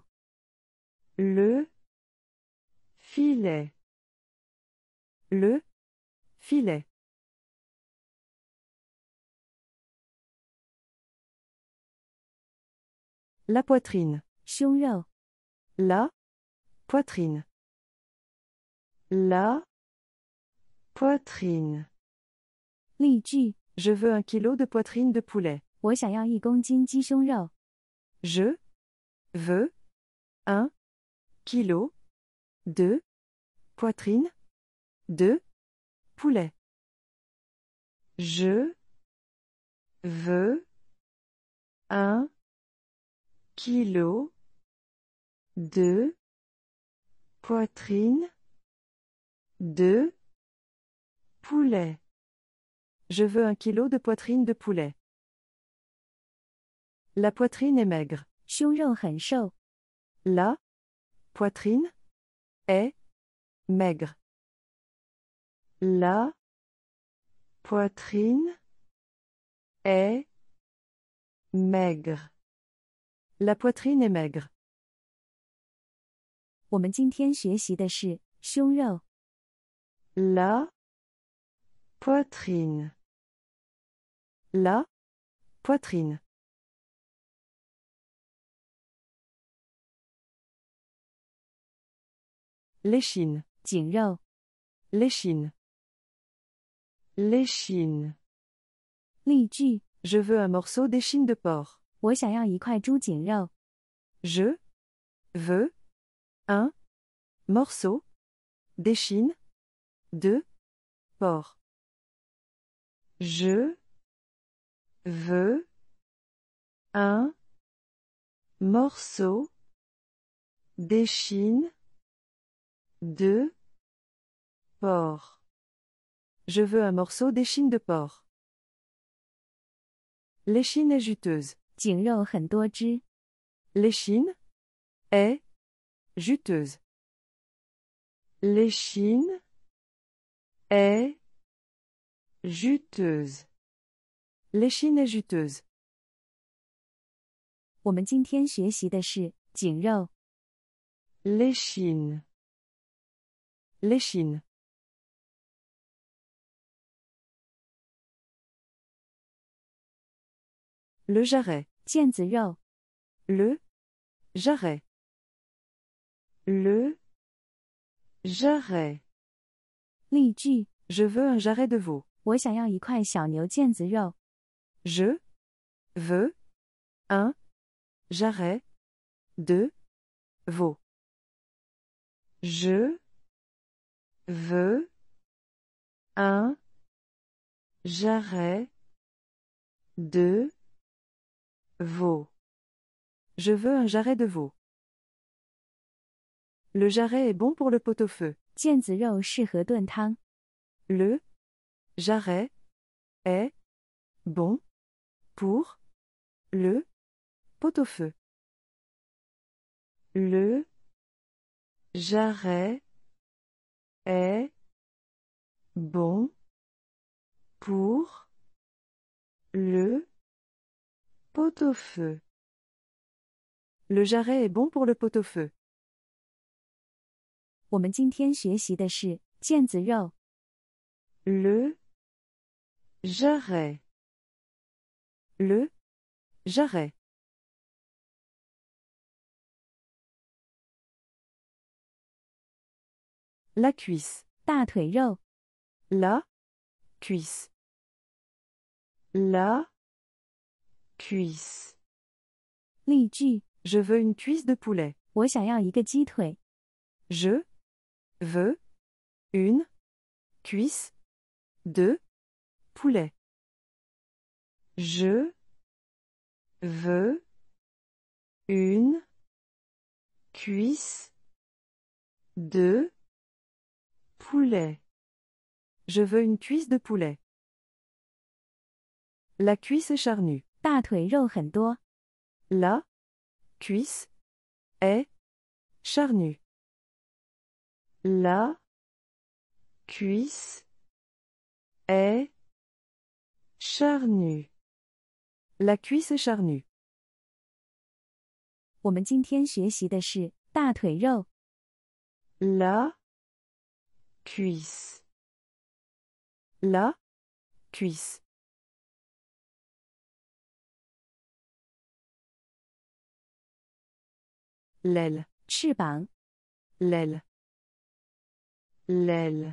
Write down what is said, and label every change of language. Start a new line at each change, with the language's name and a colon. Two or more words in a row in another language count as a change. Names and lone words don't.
French: Le filet. Le filet. La poitrine.
Chinese: 胸肉。
French: La poitrine. La poitrine.
Chinese: 例句：
French: Je veux 1 kilo de poitrine de poulet.
Chinese: 我想要1公斤鸡胸肉。
French: Je veux 1 kilo de poitrine de poulet. Je veux 1 kilo de poitrine de poulet. Je veux 1 kilo de poitrine de poulet. La poitrine est maigre.
Chinese: 胸肉很瘦。
French: La poitrine est maigre. La poitrine est maigre. La poitrine est maigre.
Chinese: 我们今天学习的是胸肉。
French: La poitrine. La poitrine. L'échine.
Chinese: 颈肉。
French: L'échine. L'échine.
Chinese: 例句：
French: Je veux un morceau d'échine de porc.
Chinese: 我想要一块猪颈肉。
French: Je veux un morceau d'échine de porc. Je veux un morceau d'échine de porc. Je veux un morceau d'échine de porc. L'échine est juteuse.
Chinese: 颈肉很多汁。
French: L'échine est juteuse. L'échine est juteuse. L'échine est juteuse.
Chinese: 我们今天学习的是颈肉。
French: L'échine. L'échine. Le jarret.
Chinese: 腱子肉。
French: Le jarret. Le jarret.
Chinese: 例句：
French: Je veux un jarret de veau.
Chinese: 我想要一块小牛腱子肉。
French: Je veux un jarret de veau. Je veux un jarret de veau. Je veux un jarret de veau. Le jarret est bon pour le pot-au-feu.
Chinese: 腱子肉适合炖汤。
French: Le jarret est bon pour le pot-au-feu. Le jarret est bon pour le pot-au-feu. Le jarret est bon pour le pot-au-feu.
Chinese: 我们今天学习的是腱子肉。
French: Le jarret. Le jarret. La cuisse.
Chinese: 大腿肉。
French: La cuisse. La cuisse.
Chinese: 例句：
French: Je veux une cuisse de poulet.
Chinese: 我想要一个鸡腿。
French: Je veux une cuisse de poulet. Je veux une cuisse de poulet. Je veux une cuisse de poulet. La cuisse est charnue.
Chinese: 大腿肉很多。
French: La cuisse est charnue. La cuisse est charnue. La cuisse est charnue.
Chinese: 我们今天学习的是大腿肉。
French: La cuisse. La cuisse. L'aile.
Chinese: 翅膀。
French: L'aile. L'aile.